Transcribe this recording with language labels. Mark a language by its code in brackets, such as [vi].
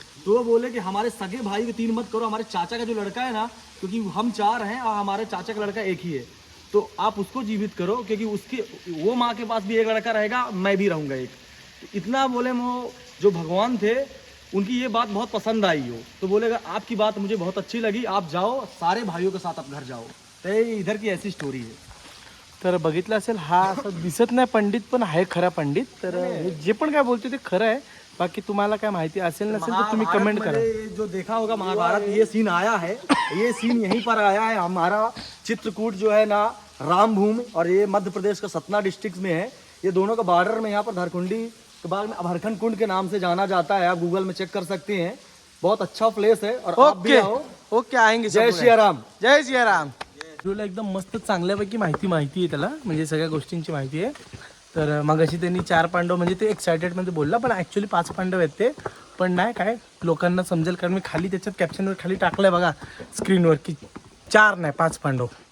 [hi] तो वो बोले कि हमारे सगे भाई को 3 मत करो, हमारे चाचा का जो लड़का है ना, क्योंकि हम 4 हैं और हमारे चाचा का लड़का एक ही है, तो आप उसको जीवित करो, क्योंकि उसकी वो माँ के पास भी एक लड़का रहेगा, मैं भी रहूँगा एक। तो इतना बोले, वो जो भगवान थे उनकी ये बात बहुत पसंद आई हो, तो बोलेगा आपकी बात मुझे बहुत अच्छी लगी, आप जाओ सारे भाइयों के साथ आप घर जाओ। तो ये इधर की ऐसी स्टोरी है। [mr] तर बघितलं असेल, हा असं दिसत नाही पंडित, पण आहे खरा पंडित. तर हे जे पण काय बोलते ते खरं आहे. बाकी तुम्हाला काय माहिती असेल नसेल तर तुम्ही कमेंट करा. [hi] जो देखा होगा महाभारत, ये सीन आया है, ये सीन यहीं पर आया है। हमारा चित्रकूट जो है ना, रामभूमि, और ये मध्य प्रदेश का सतना डिस्ट्रिक्ट में है। ये दोनों का बॉर्डर में, यहाँ पर धारकुंडी के बाद में अभरखंड कुंड के नाम से जाना जाता है। आप गूगल में चेक कर सकते हैं, बहुत अच्छा प्लेस है। और आप भी आओ। ओके, आएंगे. जय सियाराम. जय सियाराम. [mr] तुला एकदम मस्त चांगल्यापैकी माहिती आहे त्याला, म्हणजे सगळ्या गोष्टींची माहिती आहे. तर मगाशी त्यांनी 4 पांडव म्हणजे ते एक्सायटेडमध्ये बोलला, पण ॲक्च्युली 5 पांडव आहेत ते. पण नाही काय लोकांना समजेल, कारण मी खाली त्याच्यात कॅप्शनवर खाली टाकलं आहे बघा स्क्रीनवर, की 4 नाही 5 पांडव.